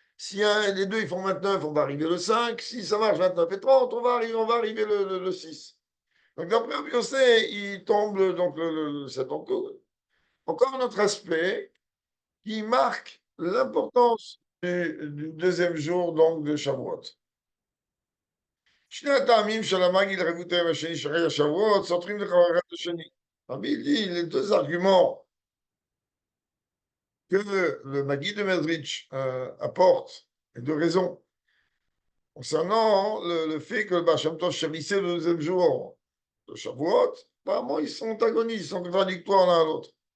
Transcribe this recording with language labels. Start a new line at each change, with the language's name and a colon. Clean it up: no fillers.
French: Si les deux, ils font 29, on va arriver le 5. Si ça marche 29 et 30, on va arriver le 6. Donc, d'après Abiosé, il tombe donc le 7. Donc, encore un autre aspect qui marque l'importance du deuxième jour donc, de Shavuot.
Hebrew: שני הטעמים של המגיד לרבותיהם השני של חג השבועות סותרים לך אחד את השני.
French: Rabbi dit les deux arguments que le Maguid de Mezrich apporte, les deux raisons, concernant le fait que le Baal Shem Tov chérissait le deuxième jour de Shavuot, apparemment ils sont antagonistes, ils sont contradictoires l'un à l'autre.